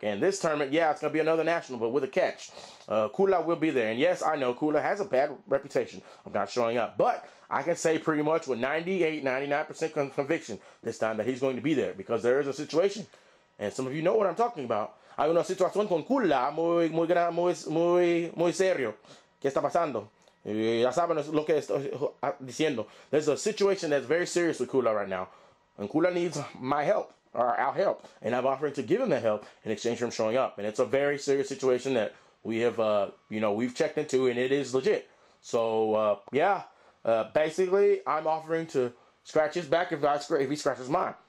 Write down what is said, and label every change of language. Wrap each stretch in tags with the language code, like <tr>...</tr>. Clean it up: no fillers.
<en>And this tournament, yeah, it's going to be another national, but with a catch. Kula will be there. And yes, I know Kula has a bad reputation of not showing up. But I can say pretty much with 98, 99% conviction this time that he's going to be there because there is a situation. And some of you know what I'm talking about.</en> <es>Hay una situación con Kula muy serio. ¿Qué está pasando? Ya saben lo que estoy diciendo.</es> <en>There's a situation that's very serious with Kula right now. And Kula needs my help. Or our help, and I'm offering to give him that help in exchange for him showing up. And it's a very serious situation that we have, we've checked into, and it is legit. So, basically, I'm offering to scratch his back if he scratches mine.</en>